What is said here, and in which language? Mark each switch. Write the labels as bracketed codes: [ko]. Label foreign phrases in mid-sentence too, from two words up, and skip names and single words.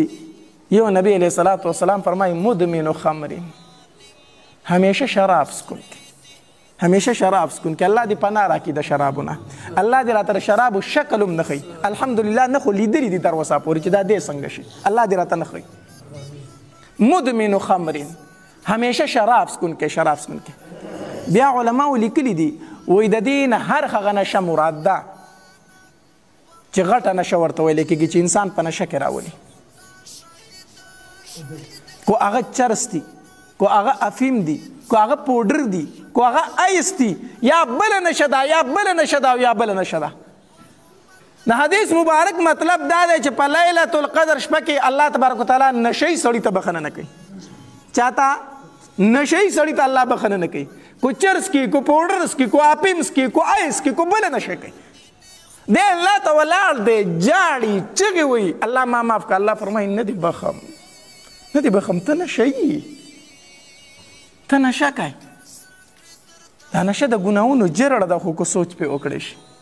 [ps] یو نبی [ar] علیه الصلاة والسلام [ps] فرمایي [ar] مدمن خمر، [ps] همیشه شراب سکون کی، همیشه شراب سکون کی. الله دې پناه راکړي د شرابونه. الله دې راته د شرابو شکل هم نه ښیي. الحمدلله نه خو لیدلي دي تر اوسه پورې چې دا دې څنګه شي. الله دې راته نه ښیي. [ar] مدمن خمر، [ps] همیشه شراب سکون کی، شراب سکون کی. بیا علماو لیکلي دي وایي د دې نه هر هغه نشه مراد ده چې غټه نشه ورته ویلی کېږي چې انسان په نشه کې راولي. کو هغه چرس دي، کو هغه افیم دي، کو هغه پوډر دي، کو هغه ایس دي، یا بله نشه ده یا بله نشه ده یا بله نشه ده. د حدیث مبارک مطلب دا دی چې په لیلة القدر شپه کې [ar] الله تبارک وتعالی [ps] نشهی سړي ته بخښنه نه کوي. چاته؟ نشهی سړي ته الله بخښنه نه کوي. کو چرس کی، کو پوډرس کی، کو اپیمس کی، کو ایس کی، کو بله نشه کوي. دی الله ته ولاړ دی جاړي چغې وایي الله ما معاف کړه. الله فرمایي نه دې بخم، نه دې بخم، ته نشه یې، ته نشه کوې. دا نشه د ګناهونو جرړه ده خو که سوچ پې وکړی شي.